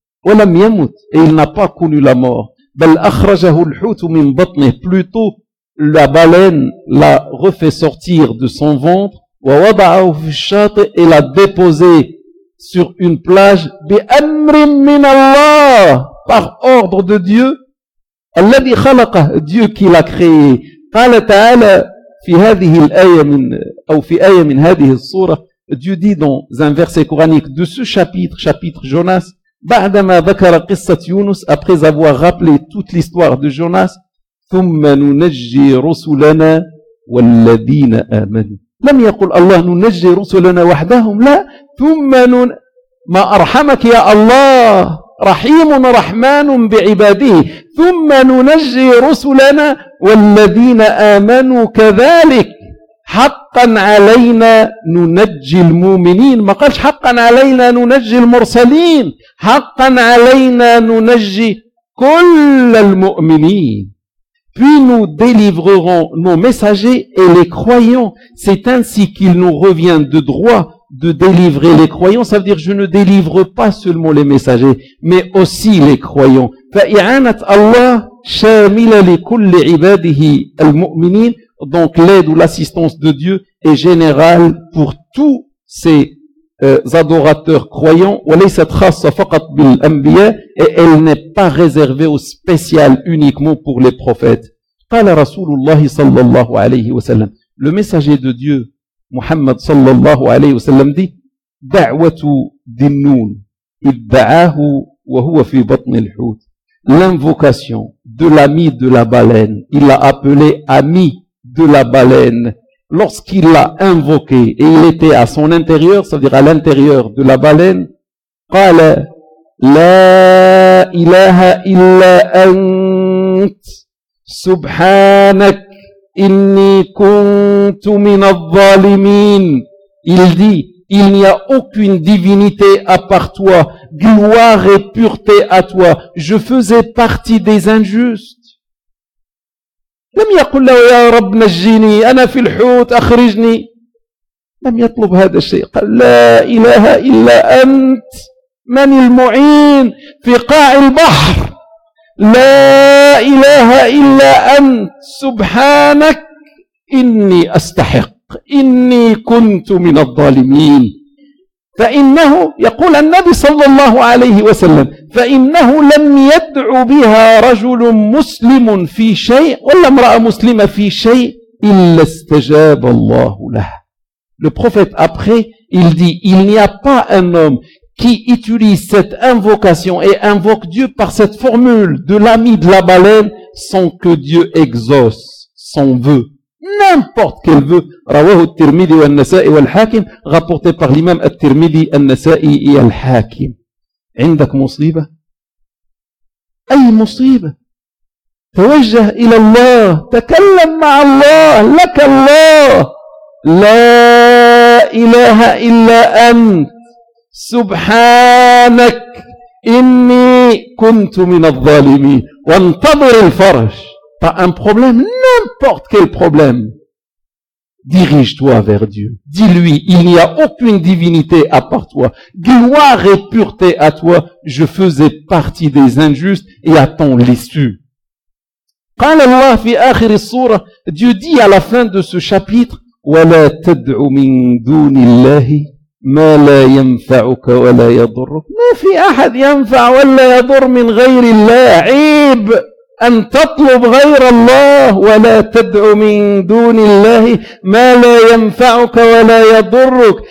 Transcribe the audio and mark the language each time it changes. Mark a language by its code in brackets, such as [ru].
[ar] ولم يموت, [fr] et il n'a pas connu la mort, [ar] بل أخرجه الحوت من بطنه, [fr] plutôt la baleine l'a refait sortir de son ventre, [ar] ووضعه في الشاطئ, [fr] et l'a déposé sur une plage, [ar] بأمر من الله, [fr] par ordre de Dieu, [ar] الذي خلقه, [fr] Dieu qui l'a créé. [ar] قال تعالى في هذه الآية من أو في آية من هذه الصورة, [fr] Dieu dit dans un verset coranique de ce chapitre, chapitre Jonas, [ar] بعدما ذكر قصة يونس, [fr] après avoir rappelé toute l'histoire de Jonas, [ar] ثم ننجي رسلنا والذين آمنوا. لم يقل الله ننجي رسلنا وحدهم, لا, ثم نن ما أرحمك يا الله, رحيم رحمن بعباده, ثم ننجي رسلنا والذين آمنوا كذلك حقا علينا ننجي المؤمنين. ما قالش حقا علينا ننجي المرسلين, حقا علينا ننجي كل المؤمنين. [fr] Puis nous délivrerons nos messagers et les croyants. C'est ainsi qu'il nous revient de droit de délivrer les croyants. Ça veut dire, je ne délivre pas seulement les messagers, mais aussi les croyants. [ar] فإعانة الله شاملة لكل عباده المؤمنين. [fr] Donc l'aide ou l'assistance de Dieu est générale pour tous ses adorateurs croyants. [ar] وليست خاصة فقط بالأنبياء, [fr] et elle n'est pas réservée au spécial uniquement pour les prophètes. [ar] قال رسول الله صلى الله عليه وسلم, [fr] le messager de Dieu [ar] محمد صلى الله عليه وسلم دي, دعوة ذي النون, ادعاه وهو في بطن الحوت, [fr] l'invocation de l'ami de la baleine, il l'a appelé ami de la baleine, lorsqu'il l'a invoqué et il était à son intérieur, c'est-à-dire à l'intérieur de la baleine, [ar] قال لا إله إلا أنت سبحانك إني كنت من الظالمين. [fr] Il dit, il n'y a aucune divinité à part toi, gloire et pureté à toi, je faisais partie des injustes. [ar] لم يقل له يا رب نجيني أنا في الحوت أخرجني. لم يطلب هذا الشيء. قال لا إله إلا أنت من المعين في قاع البحر. لا إله إلا أنت سبحانك إني أستحق إني كنت من الظالمين. فإنه يقول النبي صلى الله عليه وسلم, فإنه لم يدعو بها رجل مسلم في شيء ولا امرأة مسلمة في شيء إلا استجاب الله له. [fr] Le prophète, après, il dit, il n'y a pas un homme qui utilise cette invocation et invoque Dieu par cette formule de l'ami de la baleine sans que Dieu exauce son vœu. N'importe quel vœu. [ar] Rawahu al-Tirmidhi wa al-Nasa'i wa al-Hakim, [fr] rapporté par l'imam al-Tirmidhi, al-Nasa'i et al-Hakim. [ar] عندك مصيبة؟ أي مصيبة؟ توجه إلى الله، تكلم مع الله، لك الله، لا إله إلا أنت، سبحانك إني كنت من الظالمين، وانتظر الفرج. [fr] T'as un problème, n'importe quel problème. Dirige-toi vers Dieu. Dis-lui, il n'y a aucune divinité à part toi. Gloire et pureté à toi. Je faisais partie des injustes et attends l'issue. [ar] قال الله في آخر السورة, [fr] Dieu dit à la fin de ce chapitre, [ar] ولا تدع من دون الله ما لا ينفعك ولا يضرك. ما في أحد ينفع ولا يضر من غير الله. عيب أن تطلب غير الله ولا تدع من دون الله ما لا ينفعك ولا يضرك.